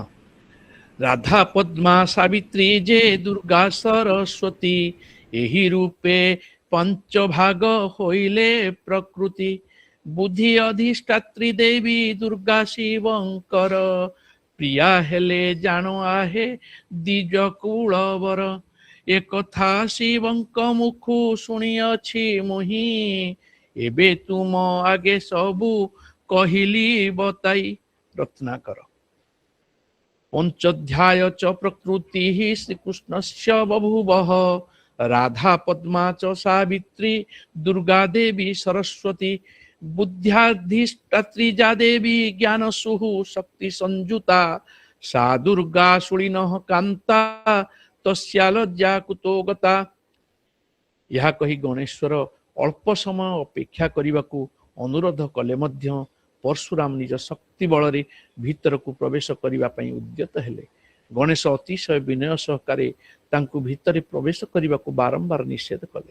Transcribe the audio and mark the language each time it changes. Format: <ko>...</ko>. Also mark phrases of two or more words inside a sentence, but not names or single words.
<or>ରାଧା ପଦ୍ମା ସାବିତ୍ରୀ ଯେ ଦୁର୍ଗା ସରସ୍ୱତୀ ଏହି ରୂପେ ପଞ୍ଚ ଭାଗ ହୋଇଲେ ପ୍ରକୃତି ବୁଦ୍ଧି ଅଧିଷ୍ଠାତ୍ରୀ ଦେବୀ ଦୁର୍ଗା ଶିବଙ୍କର ପ୍ରିୟା ହେଲେ ଜାଣ ଆହେ ଦ୍ୱିଜ କୁଳବର ଏକଥା ଶିବଙ୍କ ମୁଖୁ ଶୁଣିଅଛି ମୁହିଁ ଏବେ ତୁମ ଆଗେ ସବୁ କହିଲି ବତାଇ ରତ୍ନାକର</or> <sa>ପଞ୍ଚଧ୍ୟାୟ च प्रकृतिः श्रीकृष्णस्य बभूवः राधा पद्मा च सावित्री दुर्गा देवी सरस्वती बुद्ध्याधिष्ठात्री जा देवी ज्ञानसुः शक्ति संयुता सा दुर्गा सुळिनः कान्ता तस्या लज्जा कुतो गता।</sa> <or>ଏହା କହି ଗଣେଶ୍ୱର ଅଳ୍ପ ସମୟ ଅପେକ୍ଷା କରିବାକୁ ଅନୁରୋଧ କଲେ ମଧ୍ୟ ପରଶୁରାମ ନିଜ ଶକ୍ତି ବଳରେ ଭିତରକୁ ପ୍ରବେଶ କରିବା ପାଇଁ ଉଦ୍ୟତ ହେଲେ। ଗଣେଶ ଅତିଶୟ ବିନୟ ସହକାରେ ତାଙ୍କୁ ଭିତରେ ପ୍ରବେଶ କରିବାକୁ ବାରମ୍ବାର ନିଷେଧ କଲେ।</or>